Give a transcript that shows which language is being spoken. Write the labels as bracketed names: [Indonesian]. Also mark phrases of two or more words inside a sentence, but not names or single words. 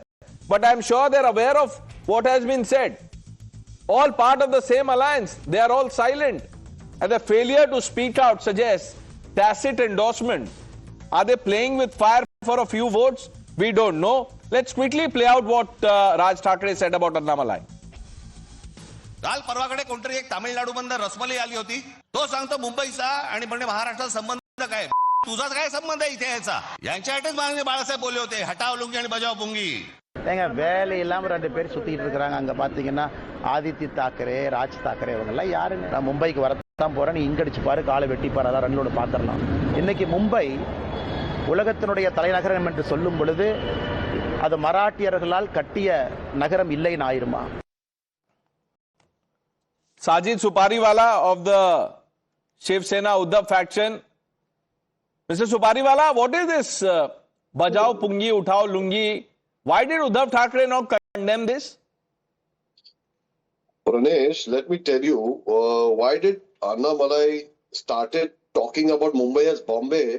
[English] But I'm sure they're aware of what has been said. All part of the same alliance. They are all silent. And the failure to speak out suggests tacit endorsement. Are they playing with fire for a few votes? We don't know. Let's quickly play out what Raj Thackeray said about Annamalai. [Marathi] काल परवाकडे कोणतरी एक तामिळनाडूमधून रसमलाई आली होती. तो सांगतो मुंबईचा आणि म्हणजे महाराष्ट्राचा संबंध काय? तुझा काय संबंध आहे इथे याचा? यांच्यासाठीच माननीय बाळासाहेब बोलले होते, हटाव लुंगी आणि बजाव पुंगी. [Tamil] ஏங்க வேலை இல்லாம ரெண்டு பேர் சுத்திட்டு இருக்காங்க. அங்க பாத்தீங்கன்னா ஆதித்ய தாக்கரே, ராஜ் தாக்கரே இவங்க எல்லாம் யாருங்க? நான் மும்பைக்கு வரத்தான் போறேன், நீ இங்க அடிச்சு பாரு, காலை வெட்டி பாரு, அதான் ரன்லோட பாத்திரலாம். இன்னைக்கு மும்பை உலகத்தினுடைய தலைநகரம் என்று சொல்லும் பொழுது அது மராட்டியர்களால் கட்டிய நகரம் இல்லைன்னு ஆயிருமா? [English] Sajid Supariwala of the Shiv Sena Uddhav faction. Mr. Supariwala, what is this [Hindi] बजाओ पुंगी, उठाओ लुंगी? [English] Why did Uddhav Thackeray not condemn this? Pranesh, let me tell you, why did Annamalai started talking about Mumbai as Bombay?